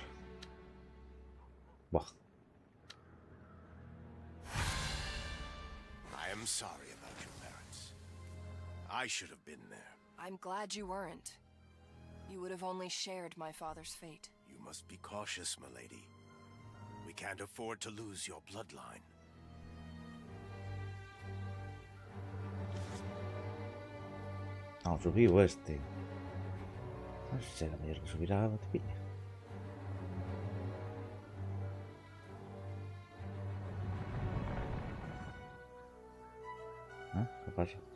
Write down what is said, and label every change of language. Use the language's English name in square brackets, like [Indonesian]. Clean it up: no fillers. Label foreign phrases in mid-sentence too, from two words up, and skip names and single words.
[English] Buah. I am sorry about your parents. I should have been there. I'm glad you weren't. You would have only shared my father's fate. You must be cautious, milady. We can't afford to lose your bloodline. [Galician] No, subiu este. No sé si será mellor que subir a Botepilla. ¿Qué pasa?